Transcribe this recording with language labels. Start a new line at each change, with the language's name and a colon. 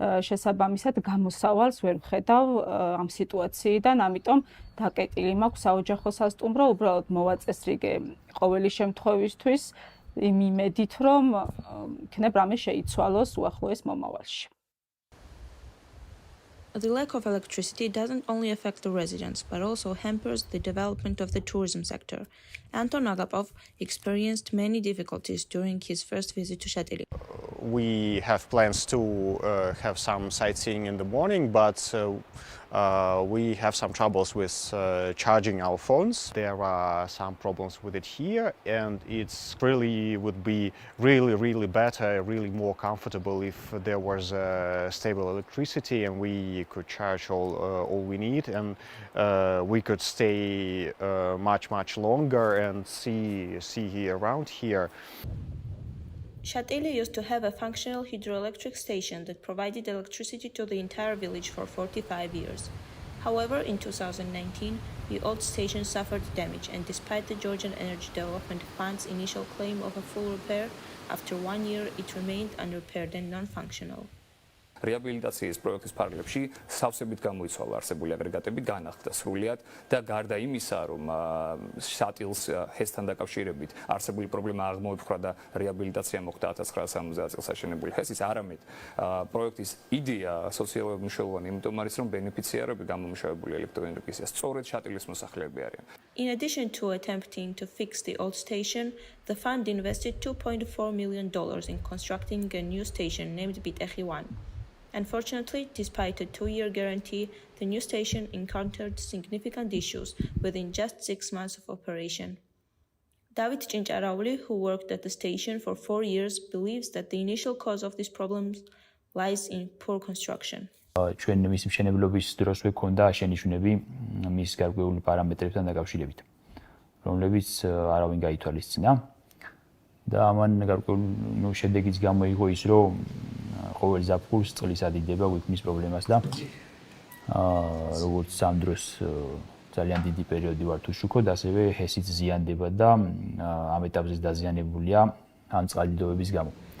Georgian: შესაბამისად გამოსავალს ვერ ვხედავ ამ სიტუაციიდან, ამიტომ დაკეტილი მაქვს საოჯახო სასტუმრო, უბრალოდ მოვაწესრიგე ყოველი შემთხვევისთვის იმ იმედით, რომ იქნებ რამე შეიცვალოს უახლოეს მომავალში.
English: The lack of electricity doesn't only affect the residents, but also hampers the development of the tourism sector. Anton Agapov experienced many difficulties during his first visit to Shatili. We have plans to have some sightseeing in the morning, but we have some troubles with charging our phones. There are some problems with it here, and it's really would be really better, really more comfortable if there was stable electricity and we could charge all we need, and we could stay much longer and see around here. Shatili used to have a functional hydroelectric station that provided electricity to the entire village for 45 years. However, in 2019, the old station suffered damage, and despite the Georgian Energy Development Fund's initial claim of a full repair, after 1 year it remained unrepaired and non-functional.
Georgian: რეაბილიტაციის პროექტის ფარგლებში სავსებით გამოიცვალა არსებული აგრეგატები, განახლდა სრულიად და გარდა იმისა, რომ შატილს ჰესთან დაკავშირებით არსებული პრობლემა აღმოიფხვრა და რეაბილიტაცია მოხდა 1970 წელს აშენებული ჰესის, არამედ პროექტის იდეა სოციალურად მნიშვნელოვანი, იმიტომ არის, რომ ბენეფიციარები გამომუშავებული ელექტროენერგიისა სწორედ შატილის მოსახლეები არიან.
English: In addition to attempting to fix the old station, the fund invested $2.4 million in constructing a new station named Bitehi 1. Unfortunately, despite a 2-year guarantee, the new station encountered significant issues within just 6 months of operation. David Chincharauli, who worked at the station for 4 years, believes that the initial cause of these problems lies in poor construction.
Georgian: ჩვენ მის მშენებლობის დროს გვქონდა შენიშვნები მის გარკვეული პარამეტრებთან დაკავშირებით, რომლებიც არავინ გაითვალისწინა და ამან გარკვეული შედეგიც გამოიღო ის, რომ ყოველ ზაფხულს წყლის ადიდება გვიქმნის პრობლემას და როგორც ამ დროს ძალიან დიდი პერიოდი ვართ უშუქოდ, ასევე ჰესიც ზიანდება და ამ ეტაპზე დაზიანებულია ამ წყალდიდობების გამო.